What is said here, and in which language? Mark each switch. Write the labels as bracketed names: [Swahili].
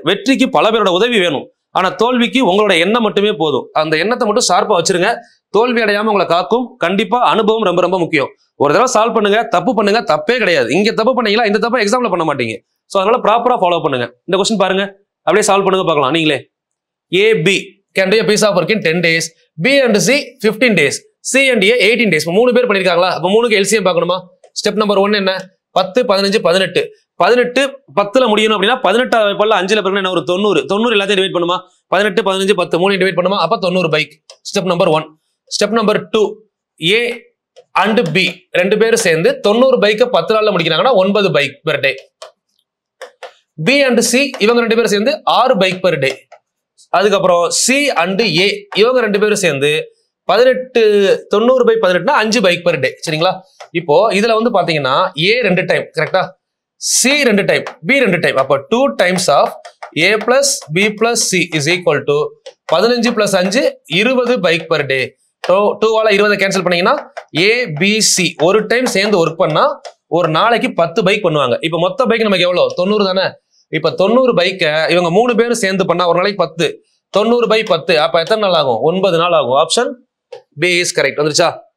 [Tamil] வெற்றிக்கு பல பேரோட உதவி வேணும். ஆனா தோல்விக்கு உங்களோட எண்ணம் மட்டுமே போதும். அந்த எண்ணத்தை மட்டும் ஷார்ப்பா வச்சிருங்க. தோல்வி அடையாம உங்களை காக்கும். கண்டிப்பா அனுபவம் ரொம்ப ரொம்ப முக்கியம். ஒரு தடவை சால்வ் பண்ணுங்க, தப்பு பண்ணுங்க, தப்பே கிடையாது. இங்க தப்பு பண்ணீங்களா, இந்த தப்பை எக்ஸாம்ல பண்ண மாட்டீங்க. ஸோ அதனால ப்ராப்பரா ஃபாலோ பண்ணுங்க. இந்த கொஸ்டின் பாருங்க, அப்படியே சால்வ் பண்ணுங்க பார்க்கலாம். நீங்களே [English] AB can do a piece of work in 10 days, B and C 15 days, C and A 18 days. [Tamil] 3 பேர் பண்ணிருக்காங்களா? அப்ப 3க்கு LCM பார்க்கணுமா? ஸ்டெப் நம்பர் 1 என்ன? 10 15 18 18 10ல முடியணும் அப்படின்னா 18 பல்ல 5ல பிறகு என்ன ஒரு 90 90 எல்லாத்தையும் டிவைட் பண்ணுமா? 18 15 10 3 டிவைட் பண்ணுமா? அப்ப 90 bike. Step number 1. Step number 2, A and B 2 பேரும் சேர்ந்து 90 பைக்கை 10 நாள்ல முடிக்கிறாங்கன்னா 9 bike per day. B and C இவங்க 2 பேரும் சேர்ந்து 6 பைக் பெர் டே. அதுக்கப்புறம் C and A இவங்க 2 பேரும் சேர்ந்து 18 90 பை 18 5 பைக் பெர் டே. சரிங்களா? இப்போ இதுல பாத்தீங்கன்னா A 2 டைம் கரெக்டா, C 2 டைம், B 2 டைம். [English] அப்ப 2 times of A plus B plus C is equal to 15 plus 5 20 bike per day. [Tamil] 2ஆல 20 cancel பண்ணீங்கன்னா A B C ஒரு டைம் சேர்ந்து ஒர்க் பண்ணா ஒரு நாளைக்கு 10 பைக் பண்ணுவாங்க. இப்ப மொத்த பைக் நமக்கு எவ்வளவு? 90 தானே. இப்ப 90 பைக்கை இவங்க 3 பேரும் சேர்ந்து பண்ணா ஒரு நாளைக்கு 10. 90 by 10 அப்ப எத்தனை நாள் ஆகும்? 9 நாள் ஆகும். Option B is correct. வந்துருச்சா?